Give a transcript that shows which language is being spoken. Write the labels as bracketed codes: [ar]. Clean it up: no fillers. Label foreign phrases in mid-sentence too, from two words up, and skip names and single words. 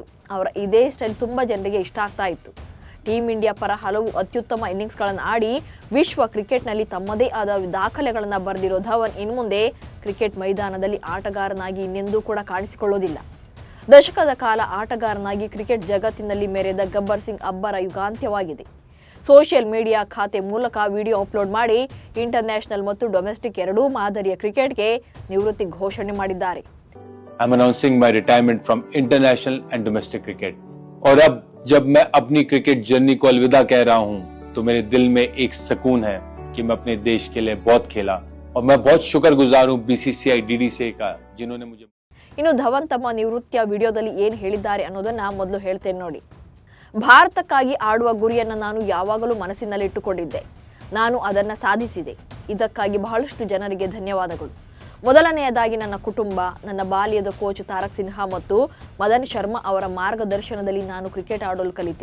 [kn] ಅವರ ಇದೇ ಸ್ಟೈಲ್ ತುಂಬಾ ಜನರಿಗೆ ಇಷ್ಟ ಆಗ್ತಾ ಇತ್ತು. ಟೀಂ ಇಂಡಿಯಾ ಪರ ಹಲವು ಅತ್ಯುತ್ತಮ ಇನ್ನಿಂಗ್ಸ್ಗಳನ್ನು ಆಡಿ ವಿಶ್ವ ಕ್ರಿಕೆಟ್ನಲ್ಲಿ ತಮ್ಮದೇ ಆದ ದಾಖಲೆಗಳನ್ನು ಬರೆದಿರೋ ಧವನ್ ಇನ್ಮುಂದೆ ಕ್ರಿಕೆಟ್ ಮೈದಾನದಲ್ಲಿ ಆಟಗಾರನಾಗಿ ಇನ್ನೆಂದೂ ಕೂಡ ಕಾಣಿಸಿಕೊಳ್ಳೋದಿಲ್ಲ. ದಶಕದ ಕಾಲ ಆಟಗಾರನಾಗಿ ಕ್ರಿಕೆಟ್ ಜಗತ್ತಿನಲ್ಲಿ ಮೆರೆದ ಗಬ್ಬರ್ ಸಿಂಗ್ ಅಬ್ಬರ ಯುಗಾಂತ್ಯವಾಗಿದೆ. [en] social media [kn] ಖಾತೆ ಮೂಲಕ [en] video upload [kn] ಮಾಡಿ ಇಂಟರ್ನ್ಯಾಷನಲ್ ಮತ್ತು ಡೊಮೆಸ್ಟಿಕ್ ಎರಡೂ ಮಾದರಿಯ ಕ್ರಿಕೆಟ್ಗೆ ನಿವೃತ್ತಿ ಘೋಷಣೆ ಮಾಡಿದ್ದಾರೆ. [en] I'm announcing my retirement from international and domestic cricket. [hi] और अब जब मैं अपनी [en] cricket journey [hi] को अलविदा कह रहा हूं, तो मेरे दिल में एक सुकून है कि मैं अपने देश के लिए बहुत खेला और मैं बहुत शुक्रगुजार हूं बीसीसीआई डीडीसीआई का, जिन्होंने मुझे. [kn] ಇನ್ನು ಧವನ್ ತಮ್ಮ ನಿವೃತ್ತಿಯ ವಿಡಿಯೋದಲ್ಲಿ ಏನು ಹೇಳಿದ್ದಾರೆ ಅನ್ನೋದನ್ನ ಮೊದಲು ಹೇಳ್ತೇನೆ ನೋಡಿ. ಭಾರತಕ್ಕಾಗಿ ಆಡುವ ಗುರಿಯನ್ನು ನಾನು ಯಾವಾಗಲೂ ಮನಸ್ಸಿನಲ್ಲಿಟ್ಟುಕೊಂಡಿದ್ದೆ. ನಾನು ಅದನ್ನು ಸಾಧಿಸಿದೆ. ಇದಕ್ಕಾಗಿ ಬಹಳಷ್ಟು ಜನರಿಗೆ ಧನ್ಯವಾದಗಳು. ಮೊದಲನೆಯದಾಗಿ ನನ್ನ ಕುಟುಂಬ, ನನ್ನ ಬಾಲ್ಯದ ಕೋಚ್ ತಾರಕ್ ಸಿನ್ಹಾ ಮತ್ತು ಮದನ್ ಶರ್ಮಾ ಅವರ ಮಾರ್ಗದರ್ಶನದಲ್ಲಿ ನಾನು ಕ್ರಿಕೆಟ್ ಆಡಲು ಕಲಿತೆ.